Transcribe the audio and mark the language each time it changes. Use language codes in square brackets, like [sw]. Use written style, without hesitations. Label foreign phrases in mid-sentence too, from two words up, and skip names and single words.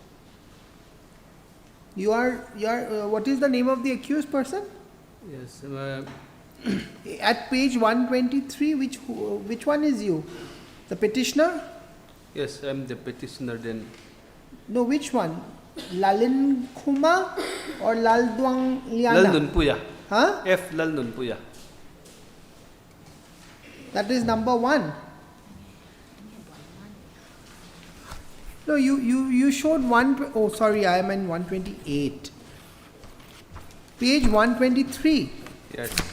[en] You are what is the name of the accused person? Yes. At page 123, which one is you? The petitioner? Yes, I'm the petitioner then. No, which one? Lalin Khuma or Lalduang Liana? Lalnun Puya. Huh? F. Lalnun Puya. That is number 1. No, you showed oh sorry, I am in 128. Page 123. Yes.